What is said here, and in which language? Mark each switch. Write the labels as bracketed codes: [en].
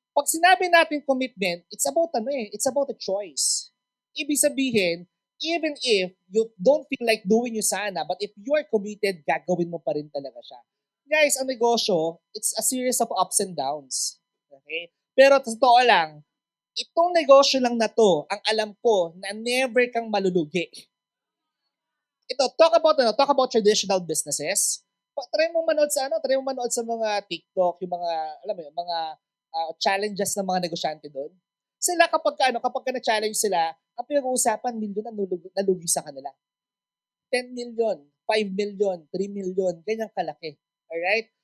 [tl] Pag sinabi natin commitment, [en] it's about a choice. [tl] Ibig sabihin, [en] even if you don't feel like doing Usana, but if you are committed, [tl] gagawin mo pa rin talaga siya. [en] Guys, [tl] ang negosyo, [en] it's a series of ups and downs. Okay? [tl] Pero totoo lang, Itong negosyo lang na to, ang alam ko na never kang malulugi. [en] Ito, talk about traditional businesses. [tl] Try mo manood sa try mo manood sa mga TikTok, yung mga alam mo yun, mga challenges ng mga negosyante doon. Sila kapag ka na-challenge sila, ang pinag-uusapan milyon ang nalugi sa kanila. 10 million, 5 million, 3 million, ganyang kalaki. Alright?